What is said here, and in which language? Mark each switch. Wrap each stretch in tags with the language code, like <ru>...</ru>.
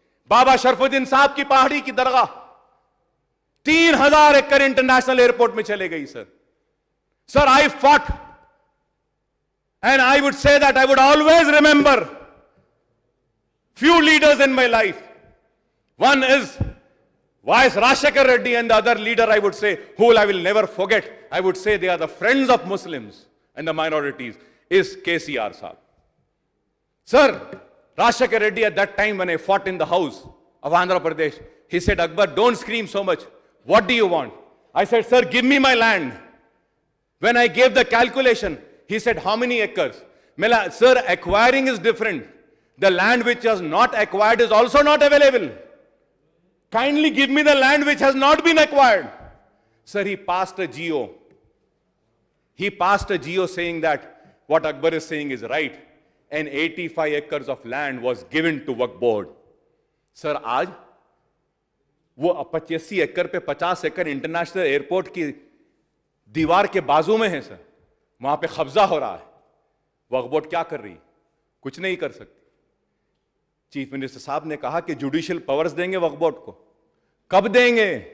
<hi>बाबा शरफुद्दीन साहब की पहाड़ी की दरगाह 3000 एकड़ इंटरनेशनल एयरपोर्ट में चले गई sir.</hi> <en>I thought and I would say that I would always remember few leaders in my life. One is Vice Rajshekar Reddy, and the other leader I would say, who I will never forget, I would say they are the friends of Muslims and the minorities, is KCR Saab. Sir, Rajshekar Reddy at that time when I fought in the house of Andhra Pradesh, he said, Akbar, don't scream so much. What do you want? I said, sir, give me my land. When I gave the calculation, he said, how many acres? Mela, sir, acquiring is different. The land which was not acquired is also not available. Kindly give me the land which has not been acquired. Sir, he passed a GO. He passed a GO saying that what Akbar is saying is right. And 85 acres of land was given to Waqf board.</en> <hi>Sir, आज वो 85 एकड़ पे 50 एकड़ international airport की दीवार के बाजू में है सर, वहां पे कब्जा हो रहा है। वक्फ बोर्ड क्या कर रही? कुछ नहीं कर सकती। चीफ मिनिस्टर साहब ने कहा कि जुडिशियल पावर्स देंगे वक्फ बोर्ड को। कब देंगे?</hi>